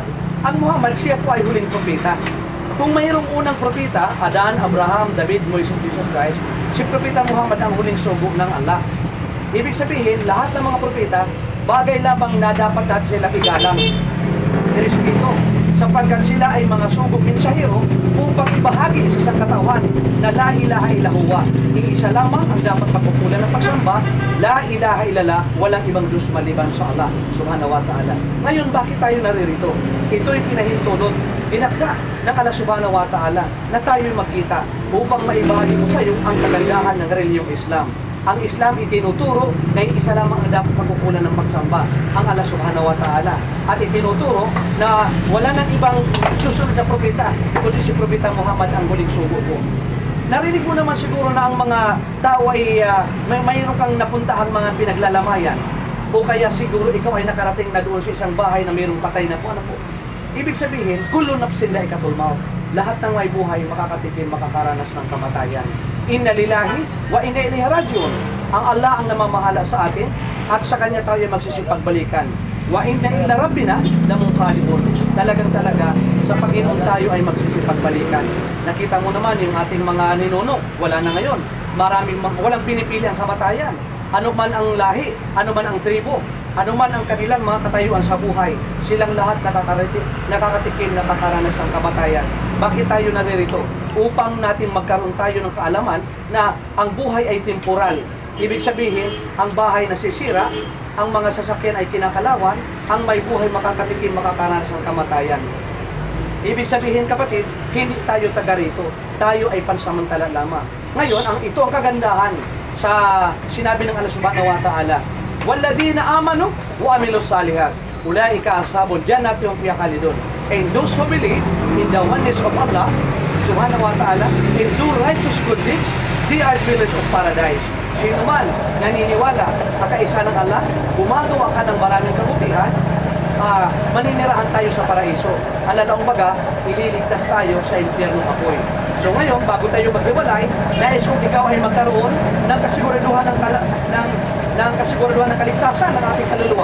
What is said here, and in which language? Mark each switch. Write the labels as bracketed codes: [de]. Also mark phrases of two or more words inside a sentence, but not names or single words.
[tl] Ang Muhammad, siya po ay huling propeta. Kung mayroong unang propeta, Adan, Abraham, David, Moises, Jesus Christ, si Propeta Muhammad ang huling sugo ng Allah. Ibig sabihin, lahat ng mga propeta, bagay lamang na dapat natin sila igalang, irespeto, sapagkat sila ay mga sugong mensahero upang ibahagi sa sangkatawan na [ar] لا إله إلا الله. [tl] Iisa lamang ang dapat pagpupulan ng pagsamba, [ar] لا إله إلا الله, [tl] walang ibang Diyos maliban sa Allah [ar] سبحانه وتعالى. [tl] Ngayon, bakit tayo naririto? Ito'y pinahintulot, binakda ng Allah [ar] سبحانه وتعالى [tl] na tayo'y magkita upang maibahagi mo sa iyo ang kagandahan ng reliyong Islam. Ang Islam itinuturo na isa lamang ang dapat pagkukulan ng pagsamba, ang Allah [ar] سبحانه وتعالى. [tl] At itinuturo na wala nang ibang susunod na propeta, kundi si Propeta Muhammad ang huling sugo po. Narinig mo naman siguro na ang mga tao ay mayroon kang napuntahang mga pinaglalamayan, o kaya siguro ikaw ay nakarating na doon sa isang bahay na mayroong patay na po. Ano po? Ibig sabihin, [ar] كل نفس ذائقة الموت. [tl] Lahat ng may buhay makakatikim, makakaranas ng kamatayan. [ar] إنا لله وإنا إليه راجعون. [tl] Ang Allah ang namamahala sa atin at sa Kanya tayo magsisipagbalikan. [ar] وإنا إلى ربنا لمنقلبون. [tl] Talaga sa Panginoon tayo ay magsisipagbalikan. Nakita mo naman yung ating mga ninuno, wala na ngayon. Walang pinipili ang kamatayan. Ano man ang lahi, ano man ang tribo, ano man ang kanilang mga katayuan sa buhay, silang lahat nakakatikim, nakakaranas ng kamatayan. Bakit tayo naririto? Upang natin magkaroon tayo ng kaalaman na ang buhay ay temporal. Ibig sabihin, ang bahay nasisira, ang mga sasakyan ay kinakalawan, ang may buhay makakatikim, makakaranas ng kamatayan. Ibig sabihin, kapatid, hindi tayo taga rito. Tayo ay pansamantala lamang. Ngayon, ito ang kagandahan sa sinabi ng Allah [ar] سبحانه وتعالى, "والذين آمنوا وعملوا الصالحات أولئك أصحاب الجنة هم فيها خالدون." [en] And those who believe in the oneness of Allah [ar] سبحانه وتعالى [en] and do righteous good deeds, they are dwellers of paradise. [tl] Sino man naniniwala sa kaisa ng Allah, gumagawa ka ng maraming kabutihan, maninirahan tayo sa paraiso. Alalaong baga, ililigtas tayo sa impyerno apoy. So ngayon, bago tayo maghiwalay, nais kung ikaw ay magkaroon ng kasiguraduhan ng kasiguraduhan ng kaligtasan ng ating kaluluwa.